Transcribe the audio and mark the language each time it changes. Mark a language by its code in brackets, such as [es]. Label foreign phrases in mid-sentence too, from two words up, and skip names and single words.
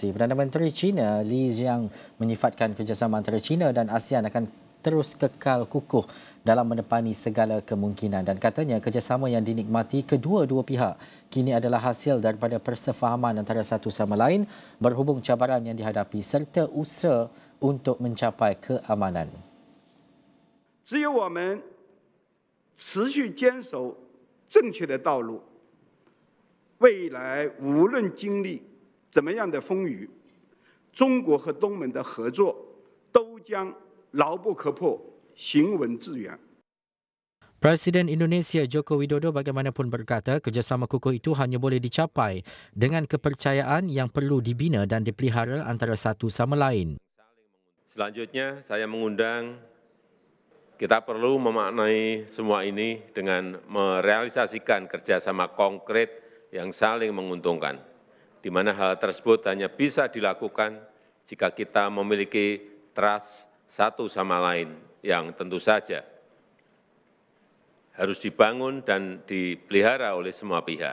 [ms] Perdana Menteri China Li Qiang menyifatkan kerjasama antara China dan ASEAN akan terus kekal kukuh dalam menepani segala kemungkinan dan katanya kerjasama yang dinikmati kedua-dua pihak kini adalah hasil daripada persefahaman antara satu sama lain berhubung cabaran yang dihadapi serta usaha untuk mencapai keamanan. [zh] 只有我们持续坚守正确的道路，未来无论经历怎么样的风雨，中国和东盟的合作都将牢不可破，行稳致远。 [ms] Presiden Indonesia Joko Widodo bagaimanapun berkata kerjasama kukuh itu hanya boleh dicapai dengan kepercayaan yang perlu dibina dan dipelihara antara satu sama lain. [id] Selanjutnya saya mengundang kita perlu memaknai semua ini dengan merealisasikan kerjasama konkret yang saling menguntungkan, di mana hal tersebut hanya bisa dilakukan jika kita memiliki trust satu sama lain yang tentu saja harus dibangun dan dipelihara oleh semua pihak.